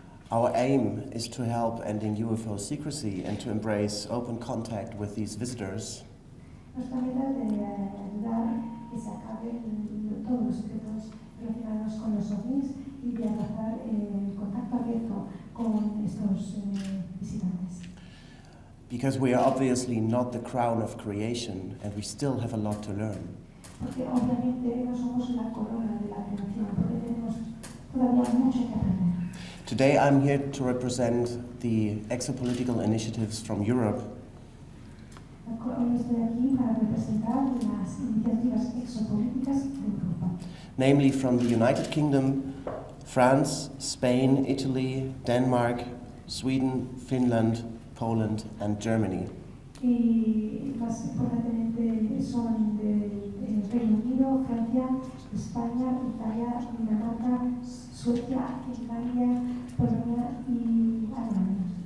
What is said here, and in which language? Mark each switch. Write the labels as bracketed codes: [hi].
[en] Our aim is to help ending UFO secrecy and to embrace open contact with these visitors. [es] Nuestra meta es de ayudar que se acaben todos los secretos relacionados con los ovnis y de abrazar el contacto abierto con estos visitantes. [en] Because we are obviously not the crown of creation and we still have a lot to learn. [es] Porque obviamente no somos la corona de la creación, porque tenemos todavía mucho que aprender. [en] Today I'm here to represent the exopolitical initiatives from Europe. [es] Hoy estoy aquí para representar las iniciativas exopolíticas de Europa. [en] Namely from the United Kingdom, France, Spain, Italy, Denmark, Sweden, Finland, Poland and Germany. [es] Y más importantemente son del Reino Unido, Francia, España, Italia, Dinamarca, Suecia, Finlandia, Polonia y Alemania.